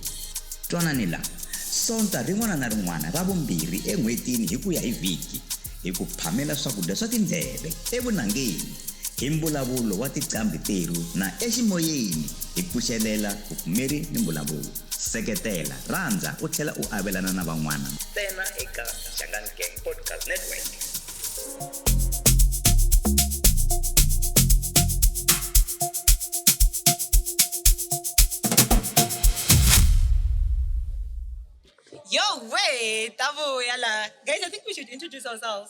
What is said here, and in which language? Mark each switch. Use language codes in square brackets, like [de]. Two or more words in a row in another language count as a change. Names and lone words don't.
[ts] Twanani la sonta rin'wana na rin'wana Ravumbirhi en'hwetini hi ku ya hi vhiki hi ku phamela swakudya swa tindleve evunangeni hi mbulavulo wa tiqambi teru na eximoyeni hi pfuxelela vupfumeri ni mbulavulo. Seketela, rhandza u tlhela u avelana na van'wana ntsena eka Shangan Gang Podcast Network. [en] Yo, wait, guys, I think we should introduce ourselves.